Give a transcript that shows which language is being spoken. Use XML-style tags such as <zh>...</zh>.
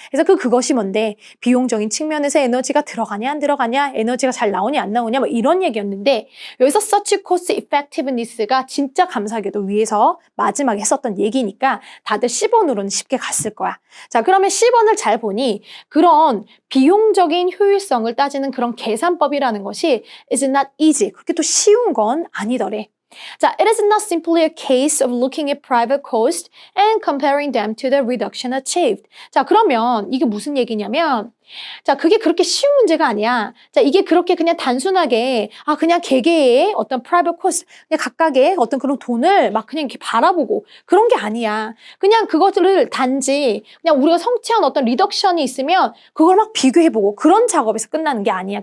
<ko>그래서 그것이 뭔데? 비용적인 측면에서 에너지가 들어가냐 안 들어가냐, 에너지가 잘 나오냐 안 나오냐 뭐 이런 얘기였는데 여기서</ko> <en>search cost effectiveness</en> <ko>가 진짜 감사하게도 위에서 마지막에 했었던 얘기니까 다들 10원으로는 쉽게 갔을 거야. 자, 그러면 10원을 잘 보니 그런 비용적인 효율성을 따지는 그런 계산법이라는 것이</ko> <en>is not easy.</en> <ko>그렇게 또 쉬운 건 아니더래.</ko> <en>자, it is not simply a case of looking at private cost and comparing them to the reduction achieved.</en> <ko>자, 그러면 이게 무슨 얘기냐면 자, 그게 그렇게 쉬운 문제가 아니야. 자, 이게 그렇게 그냥 단순하게 그냥 개개의 어떤 private cost, 그냥 각각의 어떤 그런 돈을 막 그냥 이렇게 바라보고 그런 게 아니야. 그냥 그것들을 단지 그냥 우리가 성취한 어떤 리덕션이 있으면 그걸 막 비교해보고 그런 작업에서 끝나는 게 아니야.</ko>